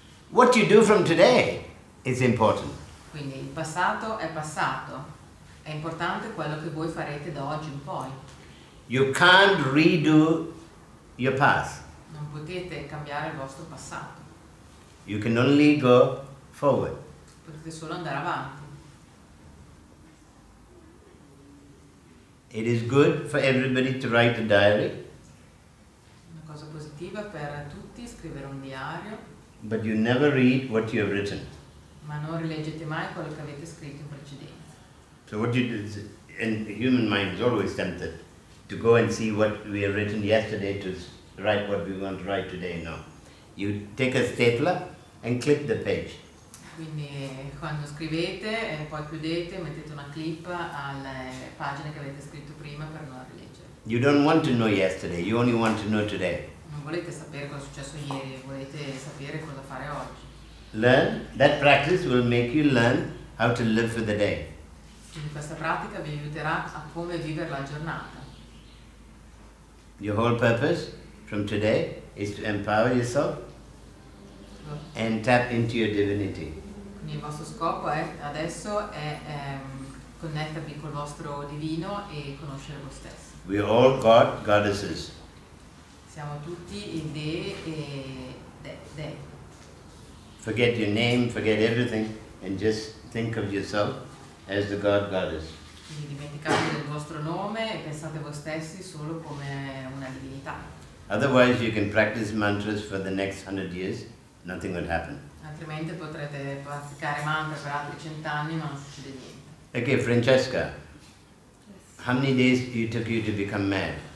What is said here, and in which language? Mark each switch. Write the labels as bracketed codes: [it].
[en] What you do from today is important. [it] Quindi il passato è passato, è importante quello che voi farete da oggi in poi. [en] You can't redo your past. [it] Non potete cambiare il vostro passato, [en] You can only go forward. [it] potete solo andare avanti. [en] It is good for everybody to write a diary, [it] Una cosa positiva per tutti, scrivere un diario, [en] but you never read what you have written. [it] ma non rileggete mai quello che avete scritto in precedenza. [en] So what you do is, and the human mind is always tempted to go and see what we have written yesterday to write what we want to write today. No. You take a stapler and clip the page. [it] Quindi quando scrivete poi chiudete, mettete una clip alle pagine che avete scritto prima per non rileggere. [en] You don't want to know yesterday, you only want to know today. [it] Non volete sapere cosa è successo ieri, volete sapere cosa fare oggi. [en] Learn, that practice will make you learn how to live for the day. [it] Quindi questa pratica vi aiuterà a come vivere la giornata. [en] Your whole purpose from today is to empower yourself and tap into your divinity. [it] Quindi il vostro scopo adesso è connettervi col vostro divino e conoscere voi stessi. [en] We are all God, goddesses. [it] Siamo tutti dei e dei. [en] Forget your name, forget everything, and just think of yourself as the God, goddess. [it] Quindi dimenticate il vostro nome e pensate a voi stessi solo come una divinità. [en] Otherwise, you can practice mantras for the next 100 years, nothing will happen. [it] Altrimenti potrete praticare mantra per altri 100 anni ma non succede niente. [en] Okay, Francesca, how many days it took you to become mad?